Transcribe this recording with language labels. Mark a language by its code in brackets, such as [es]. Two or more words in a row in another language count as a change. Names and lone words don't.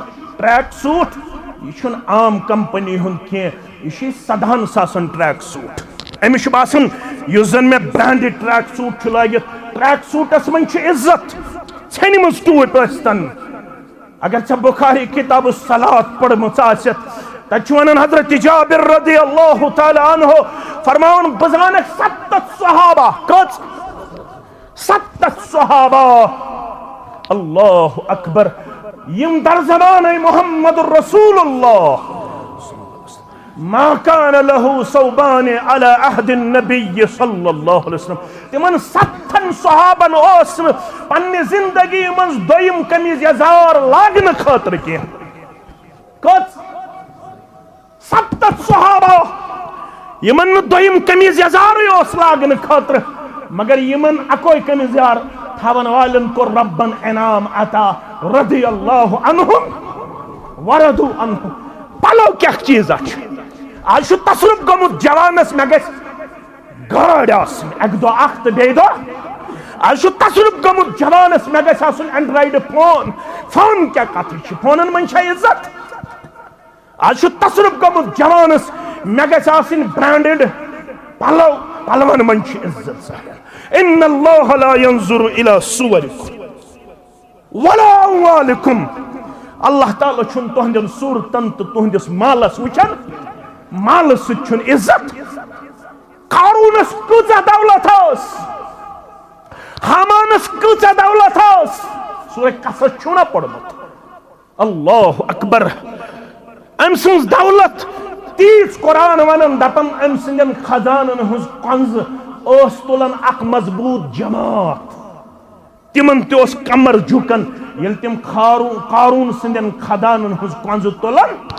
[en] track suit [ks] یہِ چھُنہٕ عام کمپنی ہُنٛد کینٛہہ یہِ چھِ 17 ساسن [en] track suit [ks] أمِس چھُ باسان یُس زن مےٚ [en] branded track [ks] سوٗٹ چھُ لٲگِتھ [en] track suits [ks] منٛز چھُ عزت ژھیٚنمٕژ ٹوٗپۍ ٲسۍتن اگر ژےٚ بخاری کتاب الصلاۃ پٔرمٕژ آسٮ۪تھ تتہِ چھُ ونان حضرت جابر [ar] رضی اللہ تعالیٰ عنہ [ks] فرماوان بہٕ زانکھ 70 صحابہ کٔژ 70 صحابہ [ar] اللہ اکبر [ks] یم در زمانہ [ar] محمد الرسول اللہ ما كان له ثوبان على عهد النبي صلی اللہ علیہ وسلم [ks] تمن 7 صحابن اوس پننہِ زندگی منٛز دوٚیِم قمیٖض یزار لاگنہٕ خٲطرٕ کینٛہہ کٔژ 7 صحابہ یمن نہٕ دوٚیِم قمیٖض یزارٕے اوس لاگنہٕ خٲطرٕ مگر یمن اکوے قمیٖض یزار تھاون والٮ۪ن کوٚر ربن انعام عطا [ar] رضی اللہ عنہم ورضوا عنہ [ks] پلو کیٛاہ چیٖزا چھُ آز چھُ تصرُف گوٚمُت جوانس مےٚ گژھِ گٲڑۍ آسٕنۍ اکہِ دۄہ اکھ تہٕ بیٚیہِ دۄہ آز چھُ تصرُف گوٚمُت جوانس مےٚ گژھِ آسُن [en] Android phone [ks] کیٛاہ کتھٕ چھِ فونن منٛز چھا عزت آز چھُ تصرُف گوٚمُت جوانس مےٚ گژھِ آسٕنۍ برینڈڈ پلو پلون منٛز چھِ عزت [ar] ان اللہ لا ينظر الى صورکم ولا اموالکم [ks] اللہ تعالیٰ چھُنہٕ تُہنٛدٮ۪ن صوٗرتن تہٕ تُہنٛدِس مالس وٕچھان مالہٕ سۭتۍ چھُنہٕ عزت قارونس کۭژاہ دولت ٲس حامانس کۭژاہ دولت ٲس سورہ قصص چھُو نا پوٚرمُت [ar] اللہ اکبر [ks] أمۍ سٕنٛز دولت تیٖژ قرآن ونان دپان أمۍ سٕنٛدٮ۪ن خزانن ہٕنٛز کۄنٛزٕ ٲس تُلان اکھ مضبوٗط جماعت تِمن تہِ اوس کمر جُکان ییٚلہِ تِم قارون سٕنٛدٮ۪ن خزانن ہٕنٛز کۄنٛزٕ تُلان